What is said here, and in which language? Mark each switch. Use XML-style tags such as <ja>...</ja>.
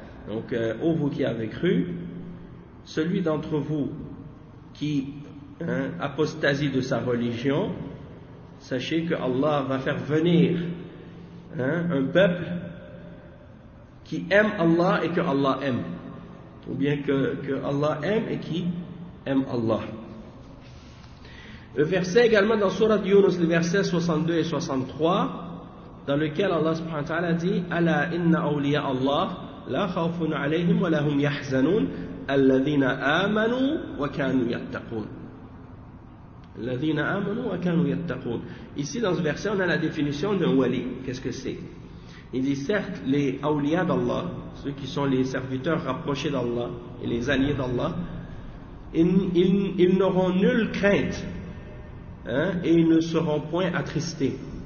<fr>Donc, « Ô vous qui avez cru, celui d'entre vous qui apostasie de sa religion, sachez que Allah va faire venir un peuple qui aime Allah et que Allah aime. Ou bien que Allah aime et qui aime Allah. Le verset également dans Surah Yunus, le verset 62 et 63, dans lequel Allah subhanahu wa ta'ala dit Ala inna awliya Allah</fr> <ar>لا خوف عليهم ولا هم يحزنون الذين آمنوا وكانوا يتقون. الذين آمنوا وكانوا يتقون.</ar> <fr>Ici dans ce verset on a la définition d'un wali. Qu'est-ce que c'est? Il dit certes les awliya d'Allah, ceux qui sont les serviteurs rapprochés d'Allah et les alliés d'Allah, ils n'auront nulle crainte, hein, et ils ne seront point attristés.</fr>